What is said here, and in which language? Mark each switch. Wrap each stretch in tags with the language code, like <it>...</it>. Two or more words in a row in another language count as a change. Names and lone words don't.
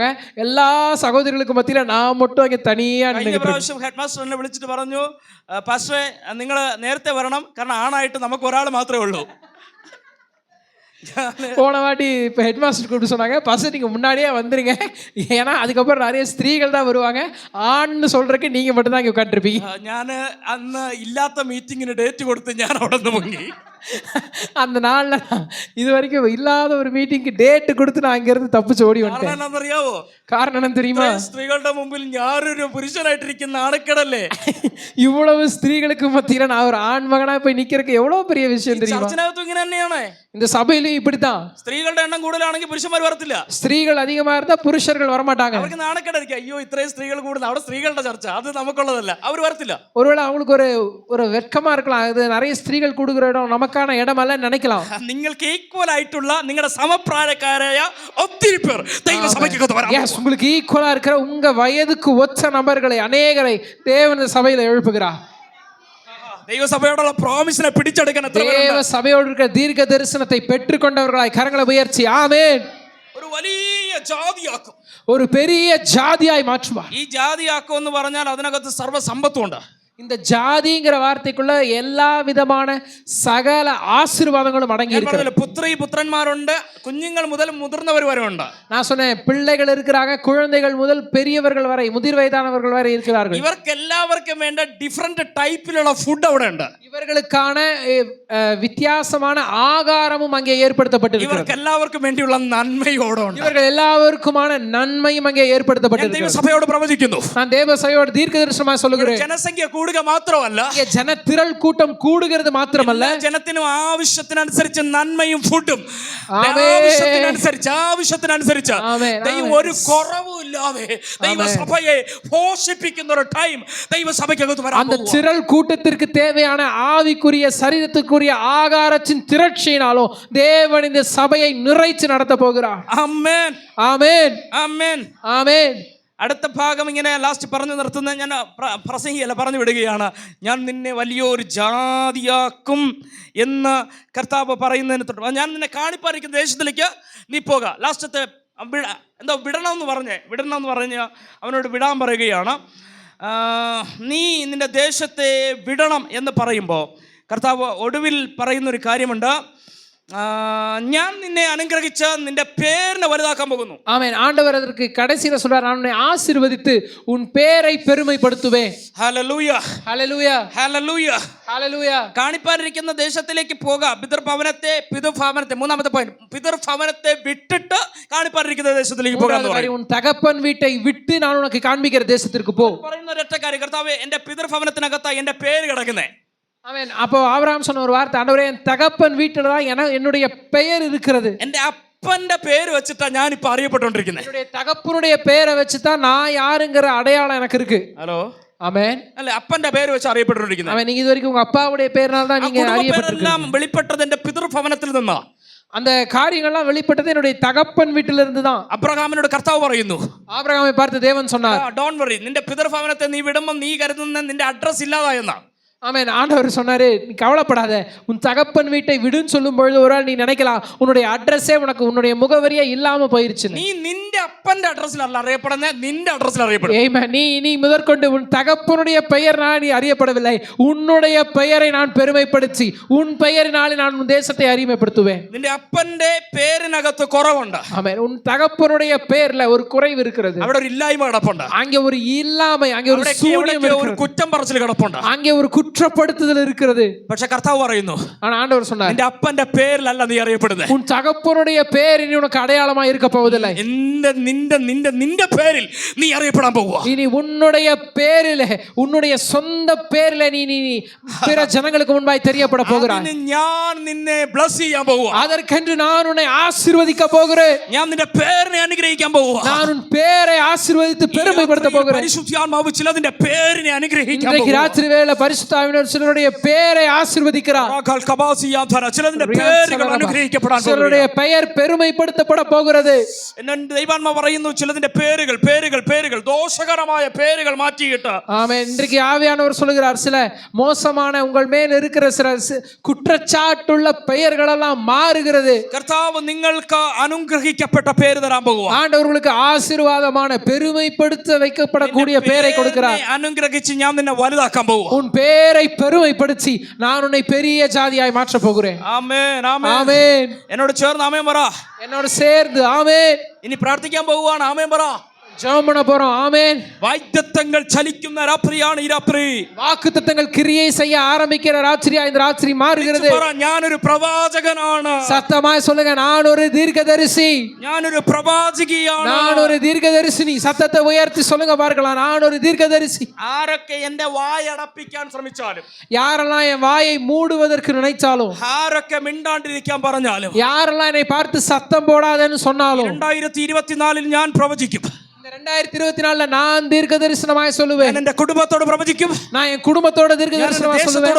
<ta>எல்லா சகோதரிகளுக்கு மத்தியில் நான் மட்டும் அங்கே தனியாக.</ta> <ml>കഴിഞ്ഞ പ്രാവശ്യം</ml> <en>head master</en> <ml>എന്നെ വിളിച്ചിട്ട് പറഞ്ഞു, പാസ്റ്ററെ നിങ്ങൾ നേരത്തെ വരണം, കാരണം ആണായിട്ട് നമുക്ക് ഒരാൾ മാത്രമേ ഉള്ളൂ.</ml> <ta>போன வாட்டி இப்போ</ta> <en>head master</en> <ta>கூப்பிட்டு சொன்னாங்க, பசங்க நீங்கள் முன்னாடியே வந்துருங்க, ஏன்னா அதுக்கப்புறம் நிறைய ஸ்திரீகள் தான் வருவாங்க, ஆண்னு சொல்றதுக்கு நீங்கள் மட்டும்தான் இங்கே உட்காந்துருப்பீங்க.</ta> <ml>ഞാൻ അന്ന് ഇല്ലാത്ത മീറ്റിങ്ങിന് ഡേറ്റ് കൊടുത്ത് ഞാൻ അവിടെ നിന്ന് മുങ്ങി.</ml> <ta>அந்த நாளில் இது வரைக்கும் இல்லாத ஒரு மீட்டிங்க்கு டேட்டு கொடுத்து நான் அங்கேருந்து தப்பிச்சு ஓடி வந்தேன்.</ta> <ml>എന്നറിയാവോ</ml> <ta>காரணம் என்ன தெரியுமா?</ta> <ml>സ്ത്രീകളുടെ മുമ്പിൽ ഞാനൊരു പുരുഷനായിട്ടിരിക്കുന്ന നാണക്കേടല്ലേ.</ml> <ta>இவ்வளவு ஸ்திரீகளுக்கு மத்தியில் நான் ஒரு ஆண் மகனா போய் நிக்கிறதுக்கு எவ்வளவு பெரிய விஷயம் தெரியுமா?</ta> <ml>ചർച്ചിനകത്തും ഇങ്ങനെ തന്നെയാണ്.</ml> <ta>இந்த சபையிலும் இப்படித்தான்.</ta> <ml>സ്ത്രീകളുടെ എണ്ണം കൂടുതലാണെങ്കിൽ പുരുഷന്മാർ വരത്തില്ല.</ml> <ta>ஸ்திரீகள் அதிகமா இருந்தா புருஷர்கள் வரமாட்டாங்க.</ta> <ml>അവർക്ക് നാണക്കേടായിരിക്കും, അയ്യോ ഇത്രയും സ്ത്രീകൾ കൂടുതൽ, അവിടെ സ്ത്രീകളുടെ ചർച്ച, അത് നമുക്കുള്ളതല്ല, അവർ വരത്തില്ല.</ml> <ta>ஒருவேளை அவங்களுக்கு ஒரு வெட்கமா இருக்கலாம், இது நிறைய ஸ்திரீகள் கூடுகிற இடம் நமக்கான இடம் அல்ல நினைக்கலாம்.</ta> <ml>നിങ്ങൾക്ക് ഈക്വൽ ആയിട്ടുള്ള നിങ്ങളുടെ സമപ്രായക്കാരായ ഒത്തിരി പേർ ദൈവസഭയ്ക്കകത്ത് വരാം.</ml> <en>Yes,</en> <ta>உங்களுக்கு ஈக்குவலா இருக்கிற உங்க வயதுக்கு ஒத்த நபர்களை அநேகரை தேவன் சபையில எழுப்புகிறார்.</ta> <ml>ദൈവസഭയോടുള്ള പ്രോമിസിനെ പിടിച്ചെടുക്കാൻ</ml> <ta>தேவ சபையோடு இருக்கிற தீர்க்க தரிசனத்தை பெற்றுக்கொண்டவர்களாய் கரங்களை உயர்த்தி ஆமென்.</ta> <ml>ഒരു വലിയ ജാതിയാക്കും,</ml> <ta>ஒரு பெரிய ஜாதியாய் மாற்றுவார்.</ta> <ml>ഈ ജാതിയാക്കും എന്ന് പറഞ്ഞാൽ അതിനകത്ത് സർവ്വ സമ്പത്തും ഉണ്ട്.</ml> <ta>இந்த ஜாதிங்கிற வார்த்தைக்குள்ள எல்லா விதமான சகல ஆசீர்வாதங்களும் அடங்கி இருக்கு.</ta> <ml>പുത്രി പുത്രന്മാരുണ്ട്, കുഞ്ഞുങ്ങൾ മുതൽ മുതിർന്നവർ വരെ ഉണ്ട്.</ml> <ta>நான் சொன்னேன், பிள்ளைகள் இருக்கிறாங்க, குழந்தைகள் முதல் பெரியவர்கள் வரை, முதிர் வயதானவர்கள் வரை இருக்கிறார்கள்.</ta> <ml>ഇവർക്ക് എല്ലാവർക്കും വേണ്ട ഡിഫറെന്റ് ടൈപ്പിലുള്ള ഫുഡ് അവിടെ ഉണ്ട്.</ml> <ta>இவர்களுக்கான வித்தியாசமான ஆகாரமும் அங்கே ஏற்படுத்தப்பட்டிருக்கிறது.</ta> <ml>ഇവർക്ക് എല്ലാവർക്കും വേണ്ടിയുള്ള നന്മയോടെ ഉണ്ട്.</ml> <ta>இவர்கள் எல்லாருக்குமான நன்மையும் அங்கே ஏற்படுத்தப்பட்டிருக்கிறது.</ta> <ml>ദൈവസഭയോട് പ്രവചിക്കുന്നു,</ml> <ta>நான் தேவசபையோடு தீர்க்கதரிசனமாக சொல்லுகிறேன்.</ta> <ml>ജനസംഖ്യ കൂടുക മാത്രമല്ല, ജനത്തിരൾ കൂട്ടം കൂടുகிறது മാത്രമല്ല, ജനത്തിനും ആവശ്യത്തിനനുസരിച്ച് നന്മയും ഫുഡും ആവശ്യത്തിനനുസരിച്ച് ദൈവം ഒരു കുറവുമില്ലാതെ ദൈവസഭയെ പോഷിപ്പിക്കുന്ന ഒരു ടൈം ദൈവസഭയ്ക്കകത്ത് വരാൻ</ml> <ta>அந்த திரள் கூட்டத்திற்கு தேவையான ஆவிக்குரிய சரீரத்துக்குரிய ஆகாரத்தின் திரட்சியினாலும் தேவன் இந்த சபையை நிறைச்சு நடத்த போகிறார்.</ta> <ml>ആമേൻ ആമേൻ ആമേൻ ആമേൻ. അടുത്ത ഭാഗം ഇങ്ങനെ ലാസ്റ്റ് പറഞ്ഞു നിർത്തുന്ന, ഞാൻ പ്രസംഗിയല്ല, പറഞ്ഞു വിടുകയാണ്. ഞാൻ നിന്നെ വലിയൊരു ജാതിയാക്കും എന്ന് കർത്താവ് പറയുന്നതിന് തൊട്ട്, ഞാൻ നിന്നെ കാണിപ്പായിരിക്കുന്ന ദേശത്തിലേക്ക് നീ പോക. ലാസ്റ്റത്തെ എന്താ വിടണമെന്ന് പറഞ്ഞ് അവനോട് വിടാൻ പറയുകയാണ്. നീ നിന്റെ ദേശത്തെ വിടണം എന്ന് പറയുമ്പോൾ കർത്താവ് ഒടുവിൽ പറയുന്നൊരു കാര്യമുണ്ട്, ഞാൻ നിന്നെ അനുഗ്രഹിച്ച് നിന്റെ പേരിനെ വലുതാക്കാൻ പോകുന്നു.</ml> <ta>ஆமென். ஆண்டவர் அதற்கு கடைசில சொல்றார், நான் உன்னை ஆசீர்வதித்து உன் பேரை பெருமைப்படுத்துவேன்.</ta> <ml>ഹല്ലേലൂയ ഹല്ലേലൂയ ഹല്ലേലൂയ ഹല്ലേലൂയ. കാണിപ്പാനിരിക്കുന്ന ദേശത്തിലേക്ക് പോകാം. പിതൃഭവനത്തെ മൂന്നാമത്തെ പോയിന്റ്, പിതൃഭവനത്തെ വിട്ടിട്ട് കാണിപ്പാനിരിക്കുന്ന ദേശത്തിലേക്ക് പോകാം.</ml> <ta>உன் தகப்பன் வீட்டை விட்டு நான் உனக்கு காண்பிக்கிற தேசத்திற்கு போ.</ta> <ml>പറയുന്ന ഒരൊറ്റ കാര്യം, കർത്താവേ എന്റെ പിതൃഭവനത്തിനകത്താ എന്റെ പേര് കിടക്കുന്നേ.</ml> <ta>ஆமென். அப்போ ஆபிரகாம் சொன்ன ஒரு வார்த்தை, ஆண்டவரே என் தகப்பன் வீட்டில தான் என்னுடைய பெயர் இருக்கிறது.</ta> <ml>എന്റെ അപ്പന്റെ പേര് വെച്ചിട്ടാ ഞാൻ ഇപ്പൊ അറിയപ്പെട്ടുകൊണ്ടിരിക്കുന്നത്.</ml> <ta>என்னுடைய தகப்பனுடைய பெயரை வச்சு தான் நான் யாருங்கிற அடையாளம் எனக்கு இருக்கு.</ta> <ml>ഹലോ</ml> <ta>ஆமென்.</ta> <ml>അല്ല, അപ്പന്റെ പേര് വെച്ച് അറിയപ്പെട്ടുകൊണ്ടിരിക്കുന്നത്.</ml> <ta>ஆமென். நீங்க இது வரைக்கும் உங்க அப்பாவுடைய பெயர்னால தான் நீங்க அறியப்பட்டிருக்கீங்க.</ta> <ml>വെളിപ്പെട്ടത് എന്റെ പിതൃഭവനത്തിൽ നിന്നാ.</ml> <ta>அந்த காரியங்கள்லாம் வெளிப்பட்டது என்னுடைய தகப்பன் வீட்டிலிருந்து தான்.</ta> <ml>അബ്രഹാമിനോട് കർത്താവ് പറയുന്നു,</ml> <ta>ஆபிரகாமை பார்த்து தேவன் சொன்னார்,</ta> <en>Don't worry,</en> <ml>നിന്റെ പിതൃഭവനത്തെ നീ വിടുമ്പോൾ നീ കരുതുന്ന നിന്റെ അഡ്രസ് ഇല്ലാതായെന്നാ.</ml> <ta>ஆமென். ஆண்டவர் சொன்னாரு, நீ கவலைப்படாத, உன் தகப்பன் வீட்டை விடுன்னு சொல்லும் பொழுது ஒரு நீ நினைக்கலாம் உன்னுடைய அட்ரஸே உனக்கு உன்னுடைய முகவரியே இல்லாம போயிருச்சு.</ta> <ml>நீ നിന്റെ അപ്പന്റെ അഡ്രസ്സിലല്ല അറിയപ്പെടുന്നത്, നിന്റെ അഡ്രസ്സിൽ അറിയപ്പെടും.</ml> <ta>ஆமென். நீ முதற்கொண்டு உன் தகப்பனுடைய பெயரினால் நீ அறியப்படவில்லை, உன்னுடைய பெயரை நான் பெருமைப்படுத்தி உன் பெயரினாலே நான் உன் தேசத்தை அறிமுகப்படுத்துவேன்.</ta> <ml>നിന്റെ അപ്പന്റെ പേരിനകത്ത് കുറവുണ്ട്.</ml> <ta>ஆமென். உன் தகப்பனுடைய பெயர்ல ஒரு குறைவு இருக்கிறது.</ta> <ml>അവിടെ ഒരു ഇല്ലായ്മ കിടപ്പുണ്ട്.</ml> <ta>அங்கே ஒரு இல்லாமை, அங்கே ஒரு சூனியம்</ta> <ml>ഒരു</ml> <ta>இருக்கிறது.</ta> <ml>കുറ്റം പറച്ചിൽ കിടപ്പുണ്ട്.</ml> <ta>அங்கே ஒரு குற்றப்படுத்துதல் இருக்கிறது.</ta> <ml>പക്ഷേ കർത്താവ് പറയുന്നു,</ml> <ta>ஆனா ஆண்டவர் சொன்னார்,</ta> <ml>നിന്റെ അപ്പന്റെ പേരിലല്ല നീ അറിയപ്പെടുന്നത്,</ml> <ta>உன் தகப்பனுடைய பெயர் இனி உனக்கு அடையாளமா இருக்க போவதில்லை.</ta> <ml>നിന്റെ പേരിൽ നീ അറിയപ്പെടാൻ പോവുക.</ml> <ta>இனி உன்னுடைய பேரிலே, உன்னுடைய சொந்த பேரிலே நீ பிற ஜனங்களுக்கு முன்பாய் தெரியப்பட போகிறாய்.</ta> <ml>ഞാൻ നിന്നെ ബ്ലസ് ചെയ്യാൻ പോവുക.</ml> <ta>அதற்கென்று நான் உன்னை ஆசீர்வதிக்க போகிறேன்.</ta> <ml>ഞാൻ നിന്റെ പേരിനെ അനുഗ്രഹിക്കാൻ പോവുക.</ml> <ta>நான் உன் பேரை ஆசீர்வதித்து பெருமைப்படுத்த போகிறேன்.</ta> <ml>പരിശുദ്ധാത്മാവ് ചിലതിന്റെ പേരിനെ അനുഗ്രഹിക്കാൻ</ml> <ta>இன்றைக்கு ராத்திரி வேளை பரிசுத்த ஆவியானவர் சிலருடைய பேரை ஆசீர்வதிக்கிறார்.</ta> <ml>ചിലതിന്റെ പേരുകൾ അനുഗ്രഹിക്കപ്പെടാൻ പോകുന്നു.</ml> <ta>சிலருடைய பெயர் பெருமைப்படுத்தப்பட போகிறது.</ta> <ml>ദൈവാത്മാവ് പറയുന്നു, ചിലതിന്റെ പേരുകൾ ദോഷകരമായ പേരുകൾ മാറ്റിയിട്ട്.</ml> <ta>ஆமென். இன்றைக்கு ஆவியானவர் சொல்கிறார், சில மோசமான உங்கள் மேல் இருக்கிற சில குற்றச்சாட்டுள்ள பெயர்கள் எல்லாம் மாறுகிறது.</ta> <ml>കർത്താവ് നിങ്ങൾക്ക് അനുഗ്രഹിക്കപ്പെട്ട പേര് തരാൻ പോകുക.</ml> <ta>ஆண்டவர்களுக்கு ஆசீர்வாதமான பெருமைப்படுத்த வைக்கப்படக்கூடிய பெயரை கொடுக்கிறார்.</ta> <ml>അനുഗ്രഹിച്ച് ഞാൻ നിന്നെ വലുതാക്കാൻ പോകുക.</ml> <ta>உன் பேரை பெருமைப்படுத்தி நான் உன்னை பெரிய ஜாதியாய் மாற்ற போகிறேன்.</ta> <ml>ആമേൻ, ആമേൻ,</ml> <ta>ஆமென்.</ta> <ml>എന്നോട് ചേർന്ന് ആമേൻ പറ.</ml> <ta>என்னோட சேர்ந்து ஆமென்.</ta> <ml>ഇനി പ്രാർത്ഥിക്കാൻ പോവുകയാണ്. ആമേൻ പറ.</ml> <ta>ஜெபம் பண்ண போறோம். ஆமென்.</ta> <ml>വാഗ്ദത്തങ്ങൾ ചലിക്കുന്ന രാത്രിയാണ് ഈ രാത്രി.</ml> <ta>வாக்குத்தத்தங்கள் கிரியை செய்ய ஆரம்பிக்கிற ராத்திரியா இந்த ராத்திரி மாறுகிறது.</ta> <ml>ഞാനൊരു പ്രവാചകനാണ്.</ml> <ta>சத்தமாய் சொல்லுங்க, நான் ஒரு தீர்க்கதரிசி.</ta> <ml>ഞാനൊരു പ്രവാചകിയാണ്.</ml> <ta>நான் ஒரு தீர்க்கதரிசினி. சத்தத்தை உயர்த்தி சொல்லுங்க பார்க்கலாம், நான் ஒரு தீர்க்கதரிசி.</ta> <ml>ആരൊക്കെ എന്റെ വായടപ്പിക്കാൻ ശ്രമിച്ചാലും,</ml> <ta>யாரெல்லாம் என் வாயை மூடுவதற்கு நினைச்சாலும்,</ta> <ml>ആരൊക്കെ മിണ്ടാണ്ടിരിക്കാൻ പറഞ്ഞാലും,</ml> <ta>யாரெல்லாம் என்னை பார்த்து சத்தம் போடாதேன்னு சொன்னாலும்,</ta> <ml>2024 ഞാൻ പ്രവചിക്കും.</ml> <ta>2024 நான் தீர்க்க தரிசனமாய் சொல்லுவேன்.</ta> <ml>ഞാൻ എന്റെ കുടുംബത്തോട് പ്രവചിക്കും.</ml> <ta>நான் என் குடும்பத்தோட தீர்க்க தரிசனமாய் சொல்லுவேன்.</ta>